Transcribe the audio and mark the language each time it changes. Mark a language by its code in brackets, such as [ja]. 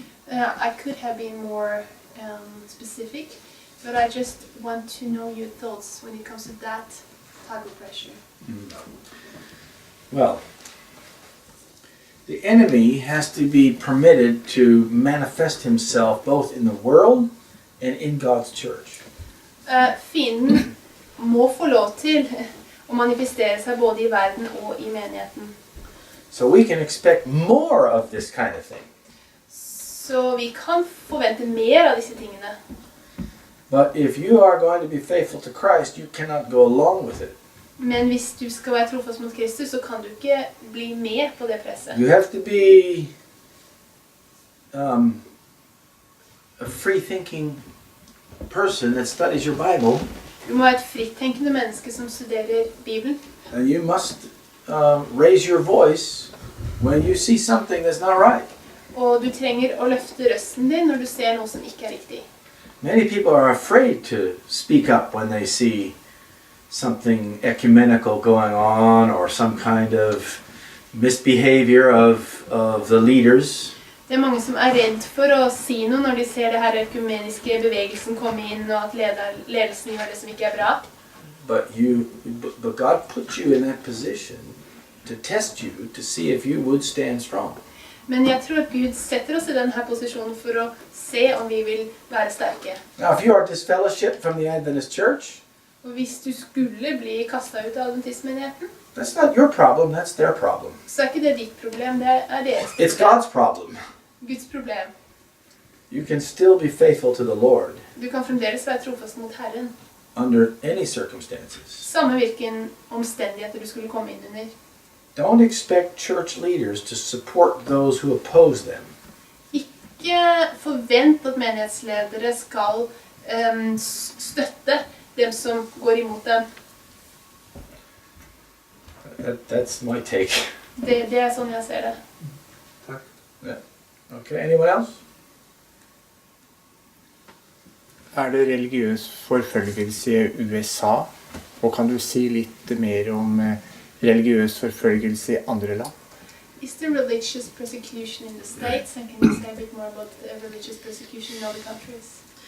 [en] I could have been more specific, but I just want to know your thoughts when it comes to that type of pressure. Well, the enemy has to be permitted to manifest himself both in the world and in God's church. [no] Fienden må få lov til å manifestere seg både i verden og i menigheten. [en] So we can expect more of this kind of thing. [no] Så vi kan forvente mer av disse tingene. [en] But if you are going to be faithful to Christ, you cannot go along with it. [no] Men hvis du skal være trofast mot Kristus, så kan du ikke bli med på det presset. [en] You have to be a free-thinking person that studies your Bible. [no] Du må være et frittenkende menneske som studerer Bibelen. [en] And you must raise your voice when you see something that's not right. [no] Og du trenger å løfte røsten din når du ser noe som ikke er riktig. [en] Many people are afraid to speak up when they see something ecumenical going on or some kind of misbehavior of the leaders. [no] Det er mange som er redd for å si noe når de ser det her økumeniske bevegelsen komme inn, og at ledelsen gjør det som ikke er bra. [en] But God put you in that position to test you to see if you would stand strong. [no] Men jeg tror at Gud setter oss i denne posisjonen for å se om vi vil være sterke. [en] Now, if you are disfellowshipped from the Adventist Church, [no] Og hvis du skulle bli kastet ut av adventistmenigheten, [en] that's not your problem, that's their problem. [no] så er ikke det ditt problem, det er deres [en] It's [no] problem. [en] God's problem. [no] Guds problem. [en] You can still be faithful to the Lord [no] Du kan fremdeles være trofast mot Herren. [en] under any circumstances. [no] Samme hvilken omstendigheter du skulle komme inn under. [en] Don't expect church leaders to support those who oppose them. [no] Ikke forvent at menighetsledere skal støtte dem som går imot dem. [en] That's my take. [no] Det er sånn jeg ser det. [en] Okay, anyone else? [no] Er det religiøs forfølgelse i USA? Og kan du si litt mer om religiøs forfølgelse i andre land? [en] Is there religious persecution in the States? And can you say a bit more about the religious persecution in other countries?